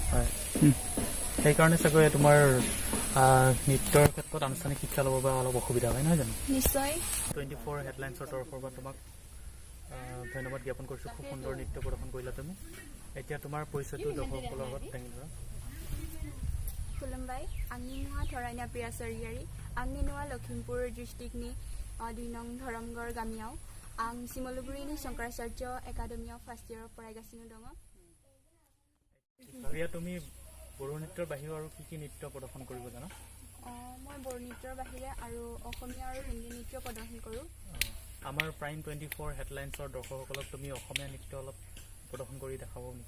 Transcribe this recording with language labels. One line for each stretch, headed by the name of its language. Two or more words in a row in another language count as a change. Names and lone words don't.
Assamese: হয়, সেইকাৰণে চাগৈ তোমাৰ নৃত্যৰ ক্ষেত্ৰত আনুষ্ঠানিক শিক্ষা ল'ব পৰা অলপ অসুবিধা হয়, নহয় জানো? নিশ্চয়। 24 হেডলাইন্সৰ তৰফৰ পৰা তোমাক ধন্যবাদ জ্ঞাপন কৰিছোঁ। খুব সুন্দৰ নৃত্য প্ৰদৰ্শন কৰিলা তুমি। এতিয়া তোমাৰ পৰিচয়টো দৰ্শকসকলৰ লগত দাঙি ধৰা।
Bodo: खुलुमबाय, आंनि मुङा थरायना प्रिया स्वर्गियारि। आंनि न'आ लखिमपुर डिस्ट्रिक्टनि 2 नं धरमगढ़ गामियाव। आं सिमलुगुरिनि शंकराचार्य एकाडेमियाव फार्स्ट इयाराव फरायगासिनो दङ।
Assamese: এতিয়া তুমি বড়ো নৃত্যৰ বাহিৰেও আৰু কি নৃত্য প্ৰদৰ্শন কৰিব জানা? মই বড়ো নৃত্যৰ বাহিৰে আৰু অসমীয়া আৰু হিন্দী নৃত্য প্ৰদৰ্শন কৰোঁ। আমাৰ প্ৰাইম 24 হেডলাইন্সৰ দৰ্শকসকলক তুমি অসমীয়া নৃত্য অলপ প্ৰদৰ্শন কৰি দেখাব নেকি?